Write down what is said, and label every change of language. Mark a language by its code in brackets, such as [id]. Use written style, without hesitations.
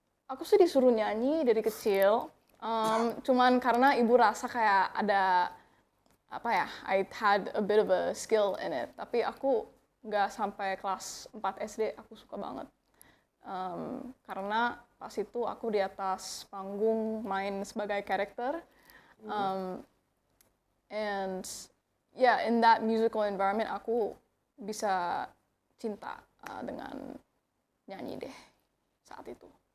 [id] Aku sih disuruh nyanyi dari kecil. Cuman karena ibu rasa kayak ada [en] I had a bit of a skill in it. [id] Tapi aku nggak sampai kelas 4 SD, aku suka banget. Karena pas itu aku di atas panggung main sebagai karakter. [en] And yeah, in that musical environment [id] aku bisa cinta dengan nyanyi deh saat itu.